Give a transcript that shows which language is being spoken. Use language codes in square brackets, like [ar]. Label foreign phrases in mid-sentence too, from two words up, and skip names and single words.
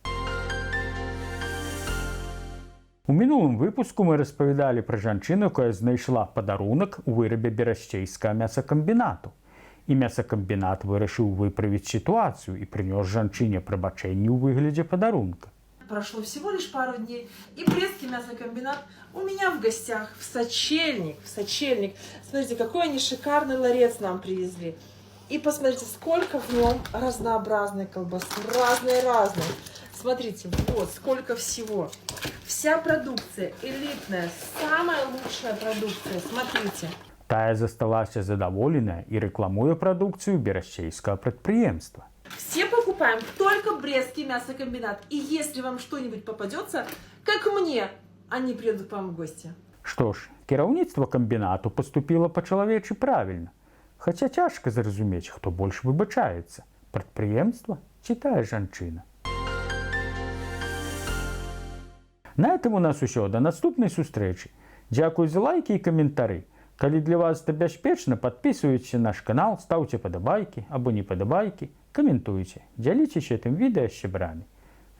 [be] У мінулым выпуску мы распавядалі пра жанчыну, якая знайшла падарунак у вырабе берасцейскага мясакамбінату. І мясакамбінат вырашыў выправіць сітуацыю і прынёс жанчыне прабачэнне ў выглядзе падарунка. [ru] Прошло всего лишь пару дней, и Брестский мясокомбинат у меня в гостях, в Сочельник. Смотрите, какой они шикарный ларец нам привезли. И посмотрите, сколько в нем разнообразной колбасы, разной. Смотрите, вот сколько всего. Вся продукция элитная, самая лучшая продукция, смотрите. [be] Тая засталася задаволеная і рэкламуе прадукцыю берасцейскага прадпрыемства. [ru] Все покупаем только Брестский мясокомбинат. И если вам что-нибудь попадется, как мне, они приедут к вам в гости. [be] Што ж, кіраўніцтва камбінату паступіла па-чалавечы правільна. Хаця цяжка зразумець, хто больш выбачаецца – прадпрыемства ці тая жанчына. [ru] На этом [be] у нас усё. До наступнай сустрэчы. Дзякуй за лайкі і каментары. Калі для вас это бяспечна, [ru] подписывайтесь на наш канал, ставьте [be] падабайкі або не падабайкі, каментуйте, дзяліцеся гэтым відэа з сябрамі.